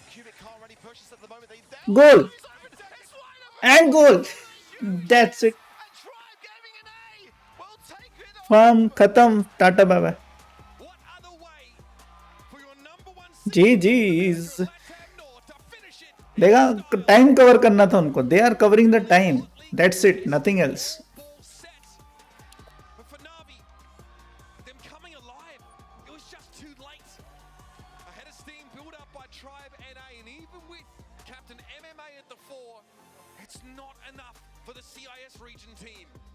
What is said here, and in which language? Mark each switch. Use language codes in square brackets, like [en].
[en] Cubic can't really push us at the moment. They Goal. It's wide open. And goal. That's it. And Tribe giving an A. Will take it on. [hi] Farm khatam. Tata bye bye. [en] What other way for your number one GG's. Latam North to finish it? [hi] देखा time cover करना था उनको. [en] They are covering the time. That's it. Nothing else. Ball set. But for Navi, them coming alive, it was just too late. A head of steam built up by Tribe NA, and even with Captain MMA at the fore, it's not enough for the CIS region team.